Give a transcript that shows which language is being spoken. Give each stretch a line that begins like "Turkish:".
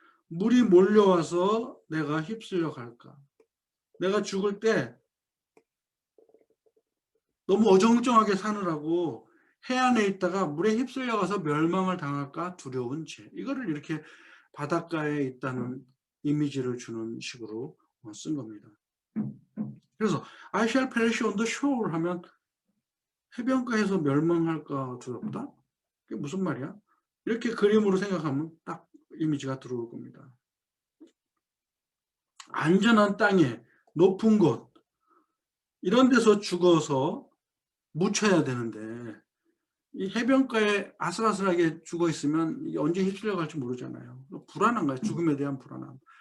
Korean: 물이 몰려와서 내가 휩쓸려 갈까? 내가 죽을 때 너무 어정쩡하게 사느라고 해안에 있다가 물에 휩쓸려가서 멸망을 당할까 두려운 죄. 이거를 이렇게 바닷가에 있다는 이미지를 주는 식으로 쓴 겁니다. 그래서
English: I shall perish on the shore
Korean: 하면 해변가에서 멸망할까 두렵다? 그게 무슨 말이야? 이렇게 그림으로 생각하면 딱 이미지가 들어올 겁니다. 안전한 땅에 높은 곳 이런 데서 죽어서 묻혀야 되는데 이 해변가에 아슬아슬하게 죽어 있으면 언제 휩쓸려 갈지 모르잖아요. 불안한 거예요. 죽음에 대한 불안함.